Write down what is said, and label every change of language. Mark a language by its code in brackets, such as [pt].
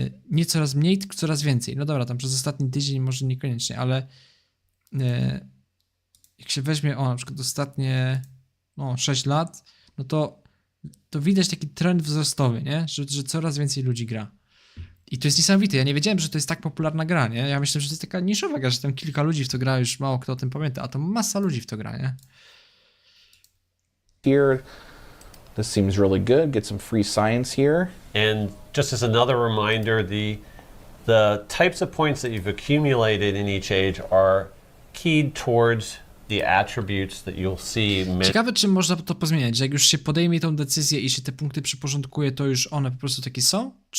[pl] nie coraz mniej, tylko coraz więcej. No dobra, tam przez ostatni tydzień może niekoniecznie, ale jak się weźmie, na przykład ostatnie 6 lat, no to widać taki trend wzrostowy, nie? Że coraz więcej ludzi gra. I to jest niesamowite. Ja nie wiedziałem, że to jest tak popularna gra, nie? Ja myślę, że to jest taka niszowa gra, że tam kilka ludzi w to gra, już mało kto o tym pamięta, a to masa ludzi w to gra, nie? [en] Here, this seems really good. Get some free science here. And just as another reminder, the types of points that you've accumulated in each age are keyed towards the attributes that you'll see. [pl] Ciekawe, czy można to pozmieniać, że jak już się podejmie tą decyzję i się te punkty przyporządkuje, to już one po prostu takie są?